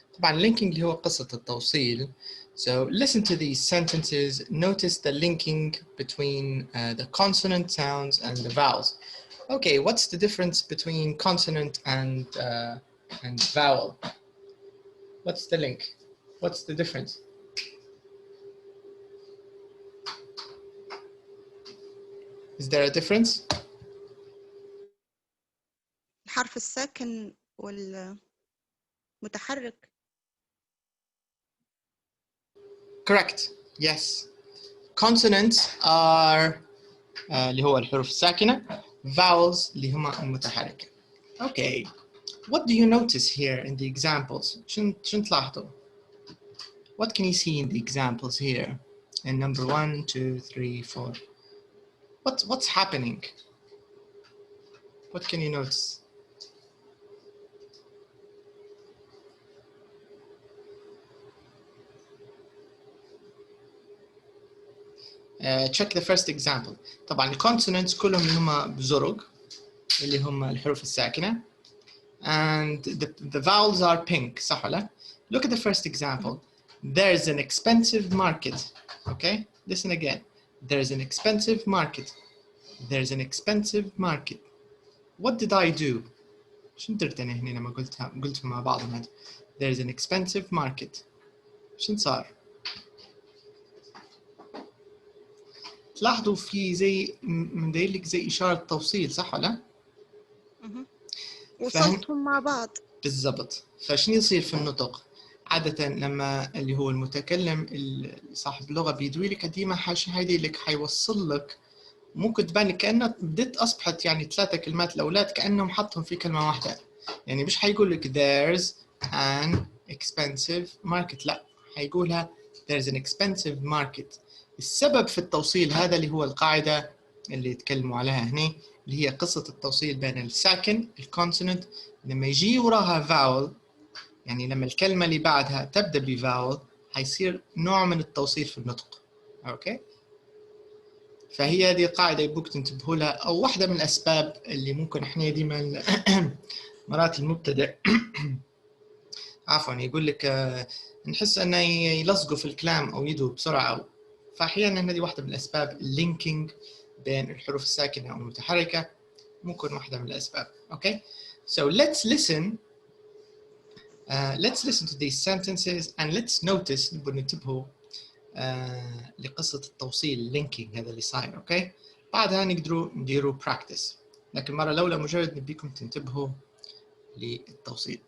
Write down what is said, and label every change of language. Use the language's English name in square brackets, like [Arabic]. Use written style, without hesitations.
[Arabic] طبعا اللينكينج اللي هو قصة التوصيل. [English] So listen to these sentences. Notice the linking between the consonant sounds and the vowels. Okay, what's the difference between consonant and and vowel. What's the link? What's the difference? Is there a difference? [Arabic] الحرف الساكن والمتحرك. [English] Correct. Yes. Consonants are [Arabic] اللي هو الحروف الساكنة. Vowels اللي هما المتحركة. [English] Okay. What do you notice here in the examples? [Arabic] شنو تلاحظوا? [English] What can you see in the examples here? In number 1, 2, 3, 4. What's happening? What can you notice? Check the first example. [Arabic] طبعا الكونسونانتس كلهم اللي هم بزرق اللي هم الحروف الساكنة. [English] And the vowels are pink. [Arabic] صح ولا؟ [English] Look at the first example. There's an expensive market. Okay? Listen again. There's an expensive market. There's an expensive market. What did I do? [Arabic] شنو درت أنا هنا لما قلتهم مع بعضهم هذا؟ [English] There's an expensive market. [Arabic] شنو صار؟ تلاحظوا في زي مداير لك زي إشارة توصيل صح ولا؟ وصلتهم مع بعض. بالضبط. فشنو يصير في النطق؟ عادة لما اللي هو المتكلم صاحب اللغة بيدوي لك ديما حيدي لك حيوصل لك ممكن تبان لك كأنه بدت أصبحت يعني 3 كلمات الأولاد كأنهم حطهم في كلمة واحدة. يعني مش حيقول لك [English] there's an expensive market، [Arabic] لا حيقولها there's an expensive market. السبب في التوصيل هذا اللي هو القاعدة اللي يتكلموا عليها هنا اللي هي قصة التوصيل بين الساكن الكونسوننت لما يجي وراها فاول، يعني لما الكلمة اللي بعدها تبدأ بفاول حيصير نوع من التوصيل في النطق. أوكي؟ فهي هذه قاعدة يبوك تنتبهوا لها، أو واحدة من الأسباب اللي ممكن إحنا ديما مرات المبتدئ عفوا يقول لك نحس أنه يلصقوا في الكلام أو يدوا بسرعة، فأحيانا هذه واحدة من الأسباب اللينكينج بين الحروف الساكنة أو المتحركة ممكن واحدة من الأسباب. [English] Okay, so let's listen to these sentences and let's notice [Arabic] نبغى ننتبهوا لقصة التوصيل [English] linking [Arabic] هذا اللي صاير. Okay, بعدها نقدروا نديروا practice، لكن المرة الأولى مجرد نبيكم تنتبهوا للتوصيل.